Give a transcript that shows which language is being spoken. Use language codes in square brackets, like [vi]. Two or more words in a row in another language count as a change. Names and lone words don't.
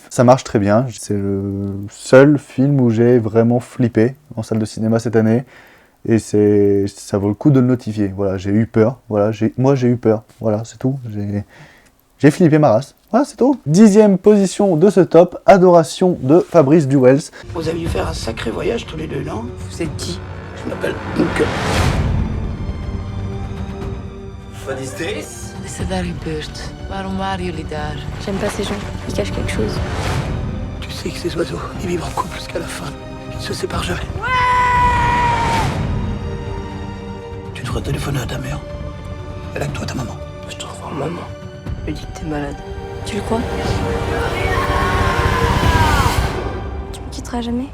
[fr] Ça marche très bien, c'est le seul film où j'ai vraiment flippé en salle de cinéma cette année. Et ça vaut le coup de le notifier. Voilà, j'ai eu peur. Voilà, moi j'ai eu peur. Voilà, c'est tout. J'ai flippé ma race. Voilà, c'est tout. 10e position de ce top, Adoration de Fabrice Duwels. Vous avez dû faire un sacré voyage tous les deux, non? Vous êtes qui? Je m'appelle Duncan. [en] What is this? [nl] Is er daar gebeurd? Waarom waren jullie daar? [fr] J'aime pas ces gens, ils cachent quelque chose. Tu sais que ces oiseaux, ils vivent en couple jusqu'à la fin. Ils ne se séparent jamais. Ouais! Tu devrais téléphoner à ta mère. Elle a que toi, ta maman. Je te revois maman. Je lui dis que t'es malade. Tu le crois? Tu me quitteras jamais?